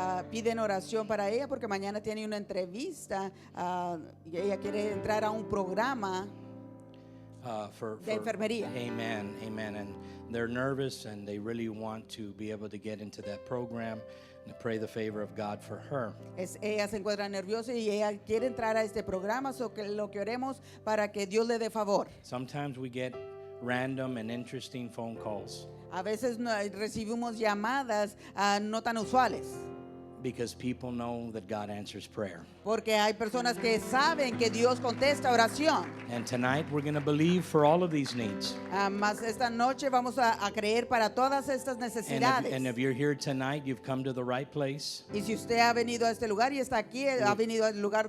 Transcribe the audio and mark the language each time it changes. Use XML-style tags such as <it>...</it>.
<es>Piden oración para ella porque mañana tiene una entrevista y ella quiere entrar a un programa de enfermería.</es> <en>Amen, amen. And they're nervous and they really want to be able to get into that program and pray the favor of God for her.</en> <es>Ella se encuentra nerviosa y ella quiere entrar a este programa, que lo que oremos para que Dios le dé favor.</es> <en>Sometimes we get random and interesting phone calls</en> <es>A veces recibimos llamadas no tan usuales,</es> <en>because people know that God answers prayer.</en> <es>porque hay personas que saben que Dios contesta oración.</es> <en>And tonight we're going to believe for all of these needs.</en> <es>Más esta noche vamos a creer para todas estas necesidades.</es> <en>And if you're here tonight, you've come to the right place.</en> <es>Y si usted ha venido a este lugar y está aquí, ha venido al lugar</es>